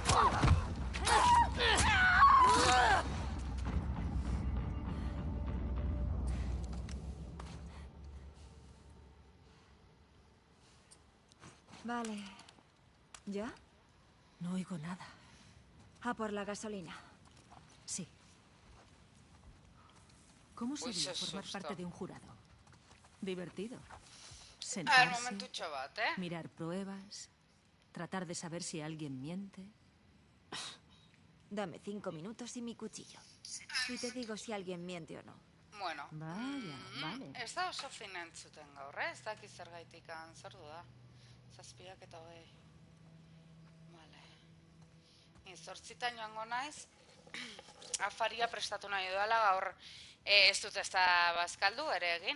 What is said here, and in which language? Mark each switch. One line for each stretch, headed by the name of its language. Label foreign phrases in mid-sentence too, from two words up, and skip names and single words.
Spanish: Vale. ¿Ya? No oigo nada. A por la gasolina. Sí. ¿Cómo Uy, sería se formar asusta. parte de un jurado? Divertido. A ver, Sentarse,
Basque: momentutxo bat,
Spanish: mirar pruebas, tratar de saber si alguien miente. Dame 5 minutos y mi cuchillo. Y te digo si alguien miente o no. Bueno. Vaya, vale.
Basque: Ez da oso fina entzuten gaur, ez dakit zergaitik zer du da. 7:20. Zortzitan joango naiz, afaria prestatu nahi dudala, gaur ez dut ez da bazkaldu ere egin.